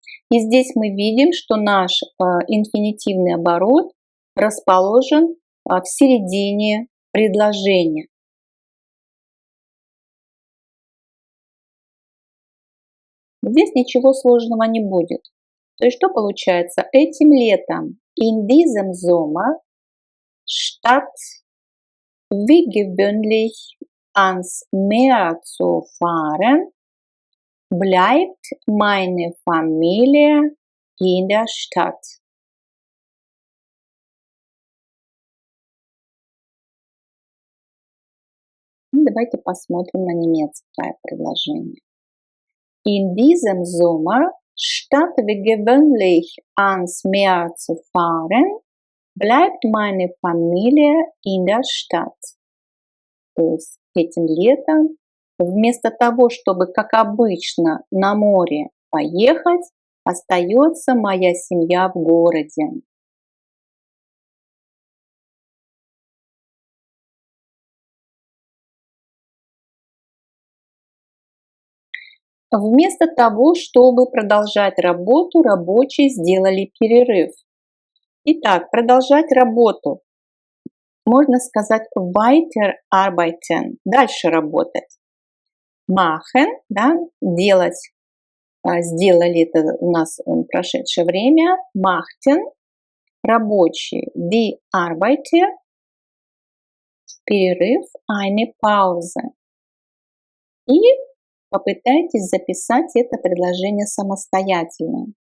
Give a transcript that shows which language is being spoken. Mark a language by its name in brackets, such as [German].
[Russian] И здесь мы видим, что наш инфинитивный оборот расположен в середине предложения. Здесь ничего сложного не будет. То есть что получается? Этим летом [German] in diesem Sommer statt wie gewöhnlich ans Meer zu fahren, bleibt meine Familie in der Stadt. [Russian] Давайте посмотрим на немецкое предложение. [German] In diesem Sommer, statt wie gewöhnlich ans Meer zu fahren, bleibt meine Familie in der Stadt. [Russian] То есть этим летом вместо того, чтобы, как обычно, на море поехать, остается моя семья в городе. Вместо того, чтобы продолжать работу, рабочие сделали перерыв. Итак, продолжать работу. Можно сказать [German] weiter arbeiten, [Russian] дальше работать. Machen, да, делать. Сделали это у нас прошедшее время. Machten, рабочие. [German] Die Arbeiter, [Russian] перерыв, [German] eine Pause. [Russian] И попытайтесь записать это предложение самостоятельно.